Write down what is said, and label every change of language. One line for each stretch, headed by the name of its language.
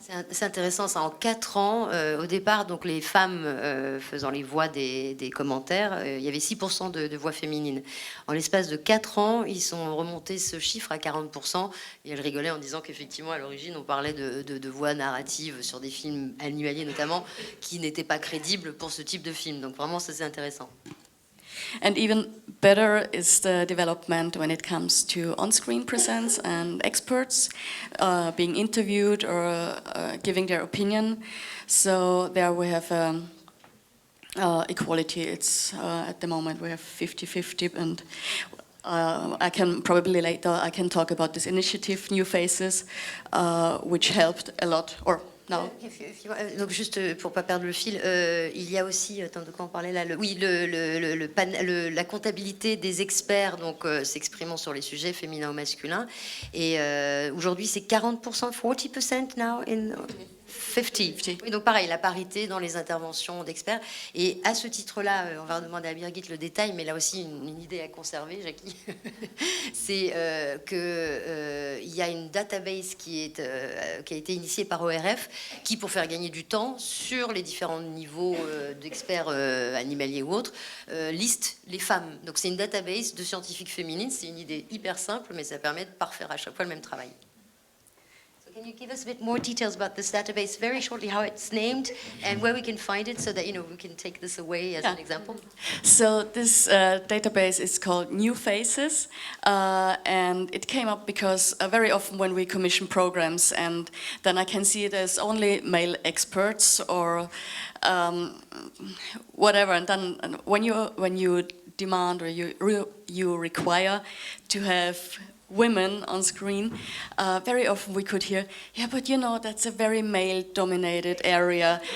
French: C'est intéressant, ça en 4 ans, au départ, donc les femmes faisant les voix des commentaires, il y avait 6% de voix féminines. En l'espace de 4 ans, ils sont remontés ce chiffre à 40%, et elle rigolait en disant qu'effectivement, à l'origine, on parlait de voix narratives sur des films animaliers notamment, qui n'étaient pas crédibles pour ce type de film. Donc vraiment, ça c'est intéressant.
English: And even better is the development when it comes to on-screen presence and experts being interviewed or giving their opinion. So there we have equality. It's at the moment we have 50-50, and I can probably later I can talk about this initiative, New Faces, which helped a lot. Or no.
French: Donc juste pour pas perdre le fil, il y a aussi, attends, de quoi on parlait là, la comptabilité des experts, donc s'exprimant sur les sujets féminins ou masculins. Et aujourd'hui c'est 40%, 40%
English: now in
French: 50. Oui, donc pareil, la parité dans les interventions d'experts. Et à ce titre-là, on va demander à Birgit le détail, mais là aussi une idée à conserver, Jackie. C'est qu'il y a une database qui a été initiée par ORF, qui, pour faire gagner du temps sur les différents niveaux d'experts animaliers ou autres, liste les femmes. Donc c'est une database de scientifiques féminines. C'est une idée hyper simple, mais ça permet de parfaire à chaque fois le même travail.
English: Can you give us a bit more details about this database, very shortly, how it's named and where we can find it, so that we can take this away as an example? So this database is called New Faces, and it came up because very often when we commission programs, and then I can see there's only male experts or whatever, and then when you demand or you require to have women on screen, very often we could hear, yeah, but that's a very male-dominated area.